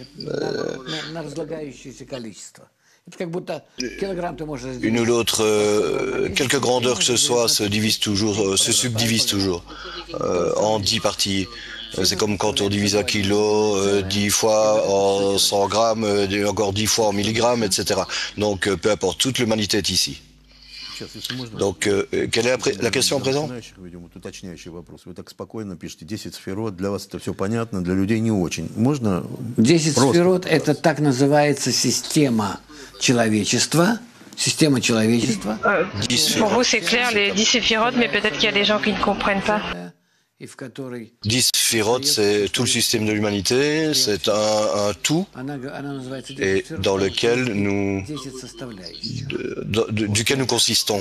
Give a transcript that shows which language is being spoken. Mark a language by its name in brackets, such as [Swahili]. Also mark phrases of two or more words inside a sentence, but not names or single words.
[French] Une ou l'autre, quelque grandeur que ce soit, se subdivise toujours en 10 parties. C'est comme quand on divise un kilo 10 fois en 100 grammes, encore 10 fois en milligrammes, etc. Donc, peu importe, toute l'humanité est ici. Donc, quelle est la question à présent? [Russian] Уточняющий вопрос. Вы так спокойно пишете 10 сферот, для вас это все понятно, для людей не очень. Можно 10 сферот – это так называется система человечества. Система человечества. [French] Pour vous, c'est clair, les 10 séphirotes, mais peut-être qu'il y a des gens qui ne comprennent pas. 10 sphirotes, c'est tout le système de l'humanité, c'est un tout, et dans lequel duquel nous consistons.